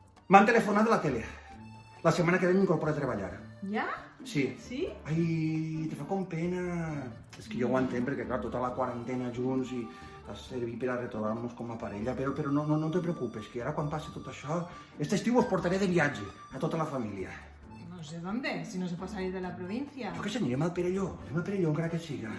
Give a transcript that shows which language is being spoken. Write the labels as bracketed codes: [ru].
[ca] M'han telefonat de la tele. La setmana que ve m'incorporo a treballar. Ja? Sí. Sí? Ai, te fa com pena. És que jo ho entenc, perquè clar, tota la quarantena junts i ha servit per a retrobar-nos com a parella, però no te preocupes, que ara quan passi tot això, este estiu us portaré de viatge a tota la família. [es] No sé dónde, si no se puede salir de la provincia. [ca] Jo què sé, anirem al Perelló encara que siga.